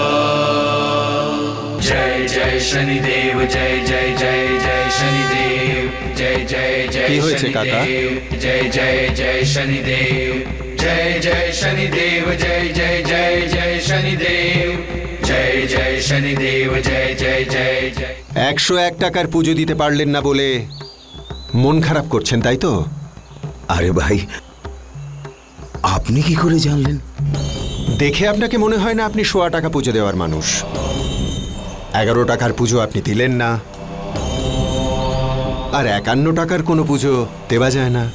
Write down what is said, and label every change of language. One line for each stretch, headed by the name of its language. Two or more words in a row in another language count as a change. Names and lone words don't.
Hindi: जय जय शनिदेव, जय जय जय जय शनिदेव, जय जय जय शनिदेव, जय जय जय शनिदेव, जय जय शनिदेव, जय जय जय जय शनिदेव, जय जय शनिदेव, जय जय जय जय।
Bangla: 101 টাকার পুজো দিতে পারলেন না বলে মন খারাপ করছেন, তাই তো? আরে ভাই, আপনি কি করে জানলেন? দেখে আপনাকে মনে হয় না আপনি 100 টাকা পুজো দেওয়ার মানুষ। 11 টাকার পুজো আপনি দিলেন না, আর 51 টাকার কোনো পুজো দেওয়া যায় না।